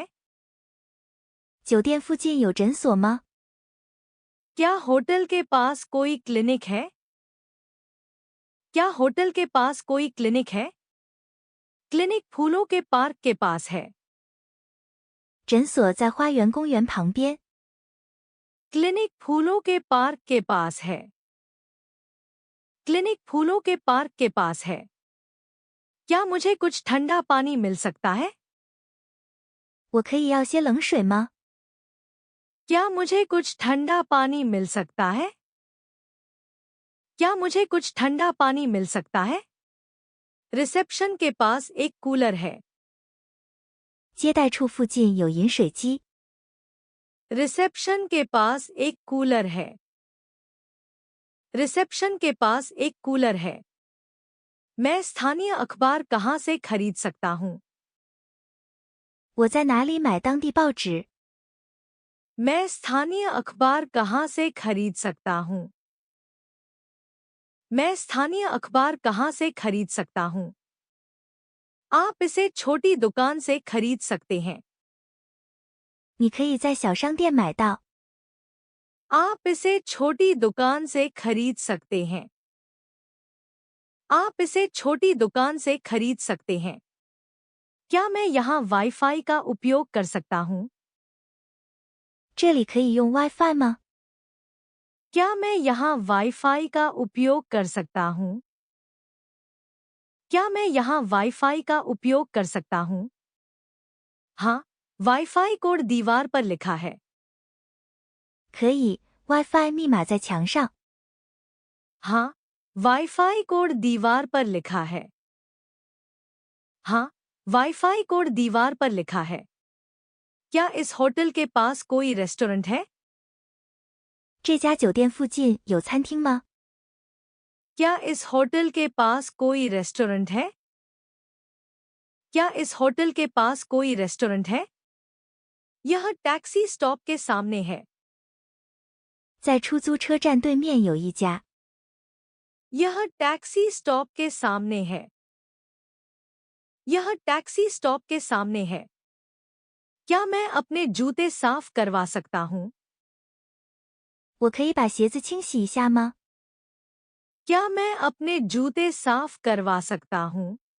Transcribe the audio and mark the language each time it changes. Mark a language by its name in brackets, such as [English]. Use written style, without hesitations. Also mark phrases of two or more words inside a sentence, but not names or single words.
[Chinese] 酒店附近有诊所吗？ [Hindi] क्या होटल के पास कोई क्लिनिक है? क्या होटल के पास कोई क्लिनिक है? क्लिनिक फूलों के पार्क के पास है। [Chinese] 诊所在花园公园旁边。 [Hindi] क्लिनिक फूलों के पार्क के पास है। क्लिनिक फूलों के पार्क के पास है। क्या मुझे कुछ ठंडा पानी मिल सकता है? [Chinese] 我可以要些冷水吗？ [Hindi] क्या मुझे कुछ ठंडा पानी मिल सकता है? क्या मुझे कुछ ठंडा पानी मिल सकता है? रिसेप्शन के पास एक कूलर है। [Chinese] 接待处附近有饮水机。 [Hindi] रिसेप्शन के पास एक कूलर है। रिसेप्शन के पास एक कूलर है। मैं स्थानीय अखबार कहाँ से खरीद सकता हूँ? [Chinese] 我在哪里买当地报纸？ [Hindi] मैं स्थानीय अखबार कहाँ से खरीद सकता हूँ? मैं स्थानीय अखबार कहाँ से खरीद सकता हूँ? आप इसे छोटी दुकान से खरीद सकते हैं। [Chinese] 你可以在小商店买到。 [Hindi] आप इसे छोटी दुकान से खरीद सकते हैं। आप इसे छोटी दुकान से खरीद सकते हैं। क्या मैं यहाँ वाईफाई का उपयोग कर सकता हूँ? [Chinese] 这里可以用 WiFi 吗？ [Hindi] क्या मैं यहाँ वाईफाई का उपयोग कर सकता हूँ? क्या मैं यहाँ वाईफाई का उपयोग कर सकता हूँ? हाँ, [English] WiFi code [Hindi] दीवार पर लिखा है। [Chinese] 可以，WiFi 密码在墙上。 [Hindi] हाँ, [English] WiFi code [Hindi] दीवार पर लिखा है। हाँ, [English] WiFi code [Hindi] दीवार पर लिखा है। क्या इस होटल के पास कोई रेस्टोरेंट है? [Chinese] 这家酒店附近有餐厅吗？ [Hindi] क्या इस होटल के पास कोई रेस्टोरेंट है? क्या इस होटल के पास कोई रेस्टोरेंट है? यह [English] taxi stop [Hindi] के सामने है। [Chinese] 在出租车站对面有一家。 [Hindi] यह [English] taxi stop [Hindi] के सामने है। यह [English] taxi stop [Hindi] के सामने है। क्या मैं अपने जूते साफ करवा सकता हूँ? [Chinese] 我可以把鞋子清洗一下吗？ [Hindi] क्या मैं अपने जूते साफ करवा सकता हूँ?